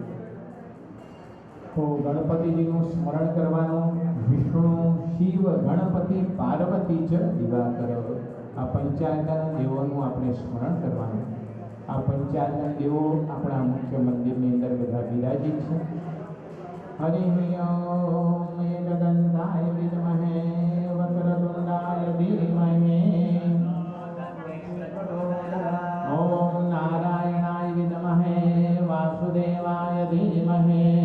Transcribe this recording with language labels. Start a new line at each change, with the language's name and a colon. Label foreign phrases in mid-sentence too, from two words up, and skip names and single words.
Gujarati: તો ગણપતિજીનું સ્મરણ કરવાનું.
Sanskrit: વિષ્ણુ શિવ ગણપતિ પાર્વતી ચ દિવાકર.
Gujarati: આ પંચાયતન દેવોનું આપણે સ્મરણ કરવાનું. આ પંચાયતન દેવો આપણા મુખ્ય મંદિરની અંદર બધા બિરાજિત છે.
Sanskrit: हरिः ओम एकदन्ताय विद्महे वक्रतुण्डाय धीमहि ओम नारायणाय विद्महे वासुदेवाय धीमहि